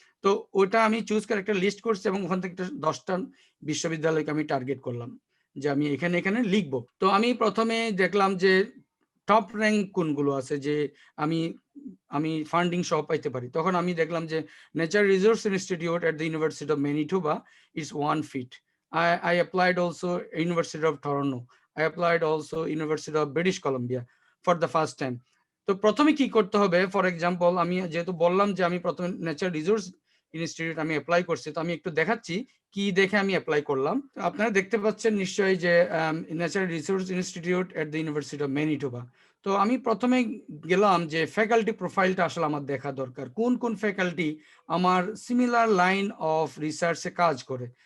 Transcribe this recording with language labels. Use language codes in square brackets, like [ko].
[bn] তো ওটা আমি চুজ করে একটা লিস্ট করছি, এবং ওখান থেকে 10টা বিশ্ববিদ্যালয়কে আমি টার্গেট করলাম যে আমি এখানে এখানে লিখবো। তো আমি প্রথমে দেখলাম যে টপ র্যাঙ্ক কোনগুলো আছে, যে আমি আমি ফান্ডিং সহ পাইতে পারি। তখন আমি দেখলাম যে nature resource institute at the university of Manitoba [en] Is one fit. I applied also University of Toronto. I applied also University of British Columbia for the first time. [bn] তো প্রথমে কি করতে হবে, ফর এক্সাম্পল আমি যেহেতু বললাম যে আমি প্রথমে ন্যাচারাল রিসোর্স ইনস্টিটিউট আমি অ্যাপ্লাই করছি, তো আমি একটু দেখাচ্ছি কি দেখে আমি অ্যাপ্লাই করলাম। আপনারা দেখতে পাচ্ছেন নিশ্চয়ই যে natural resource institute at the university of Manitoba. তো আমি প্রথমে গেলাম যে ফ্যাকাল্টি প্রোফাইলটা আসলে আমার দেখা দরকার, কোন কোন ফ্যাকাল্টি আমার সিমিলার লাইন অফ রিসার্চে কাজ করে।